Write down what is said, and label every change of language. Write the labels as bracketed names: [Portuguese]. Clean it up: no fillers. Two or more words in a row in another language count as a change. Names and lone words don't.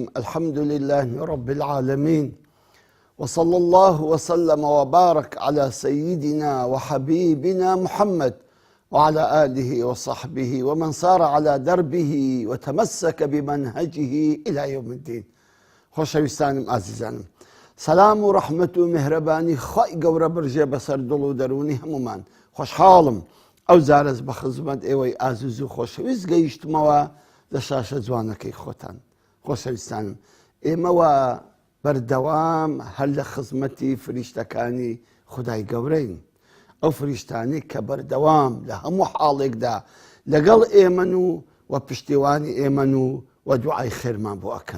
[Arabic] الحمد لله رب العالمين، وصلى الله وسلم وبارك على سيدنا وحبيبنا محمد وعلى آله وصحبه ومن سار على دربه وتمسك بمنهجه إلى يوم الدين. [Central Kurdish] خۆشەویستانم عزیزانم، سلام و ڕەحمەت و میهرەبانی خۆی گەورە برژێ بەسەر دڵ و دەرونی هەمومان. خۆشحاڵم ئەو زارەز بە خزمەت ئێوەی ئازیز و خۆشەویست گەیشتمەوە لە شاشە جوانەکەی خۆتان. خۆشەویستانم، ئێمەوە بەردەوام هەر لە خزمەتی فریشتەکانی خودای گەورەین، ئەو فریشتانی کە بەردەوام لە هەموو حاڵێکدا لەگەڵ ئێمەن و پشتیوانی ئێمەن و دوعای خێرمان بۆ ئەکەن.